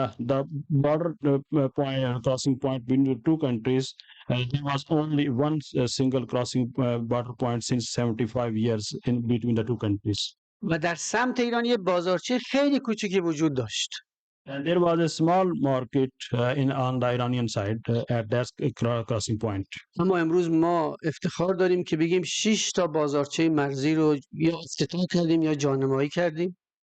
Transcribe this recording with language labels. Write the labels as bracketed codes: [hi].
[en] The border crossing point between the two countries, there was only one single crossing border point since 75 years in between the two countries. [fa] و در سمت ایران یه بازارچه خیلی کوچیکی وجود داشت. [en] And there was a small market on the Iranian side at that crossing point. [fa] اما امروز ما افتخار داریم که بگیم 6 تا بازارچه مرزی رو یا افتتاح کردیم یا جانمایی کردیم.